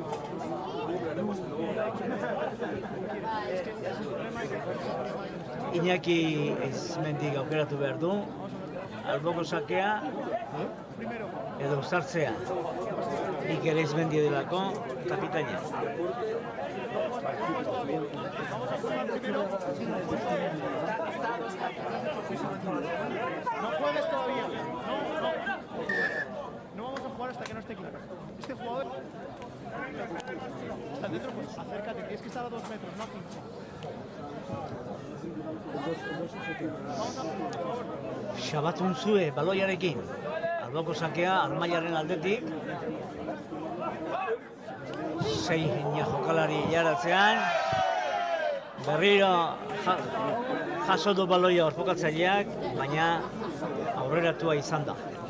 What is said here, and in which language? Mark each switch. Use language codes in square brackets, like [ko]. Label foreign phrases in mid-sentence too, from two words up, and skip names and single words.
[eu] Iñaki Izmendik aukeratu behar du, alboko sakea edo Uztartzea. Iker Izmendi delako kapitaina. [es] No juegues todavía. No vamos a jugar hasta que no esté claro. Este jugador está dentro, pues acércate, tienes que estar a 2 metros, no a 15. [eu] Xabatuntzue baloiarekin. Alboko sakea Armaiaren aldetik. 6 jokalari jaratzean. Berriro jaso du baloia orpokatzaileak, baina aurreratua izan da.